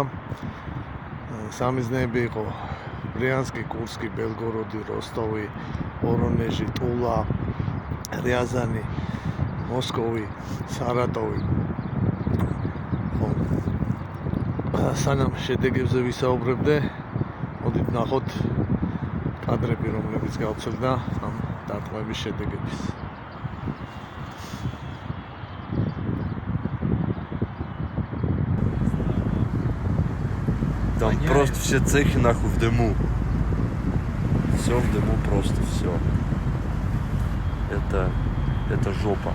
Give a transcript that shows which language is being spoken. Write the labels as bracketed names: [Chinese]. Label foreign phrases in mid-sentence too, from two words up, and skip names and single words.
[Georgian] სამიზნეები იყო ბრიანსკი, კურსკი, ბელგოროდი, როსტოვი, ვორონეჟი, ტულა, რიაზანი, მოსკოვი, სარატოვი. სანამ შედეგებზე ვისაუბრებდე, მოდით ნახოთ კადრები, რომლებიც გავცელდა ამ დარტყმების შედეგების. [Russian] Там просто все цехи нахуй в дыму. Все в дыму, просто все. Это жопа.